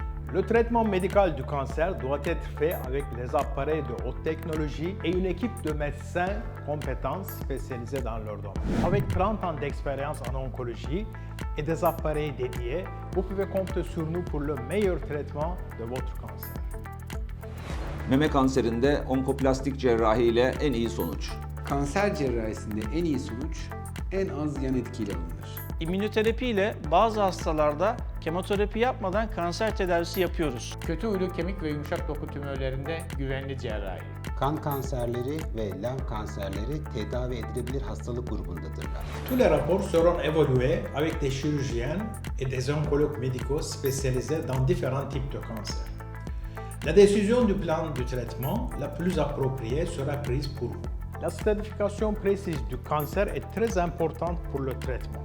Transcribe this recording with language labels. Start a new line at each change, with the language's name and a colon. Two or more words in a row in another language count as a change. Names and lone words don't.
French: Le traitement médical du cancer doit être fait avec des appareils de haute technologie et une équipe de médecins compétents spécialisés dans leur domaine. Avec 30 ans d'expérience en oncologie et des appareils dédiés, vous pouvez compter sur nous pour le meilleur traitement de votre cancer.
Turkish: Meme kanserinde onkoplastik cerrahi ile en iyi sonuç. Kanser cerrahisinde en iyi sonuç en az yan etkiyle alınır. İmmünoterapi ile bazı hastalarda kemoterapi yapmadan kanser tedavisi yapıyoruz. Kötü huylu kemik ve yumuşak doku tümörlerinde güvenli cerrahi. Kan kanserleri ve lenf kanserleri tedavi edilebilir hastalık grubundadırlar.
French: Tous les rapports seront évalués avec des chirurgiens et des oncologues médicaux spécialisés dans différents types de cancers. La décision du plan de traitement la plus appropriée sera prise pour vous. La stratification précise du cancer est très importante pour le traitement.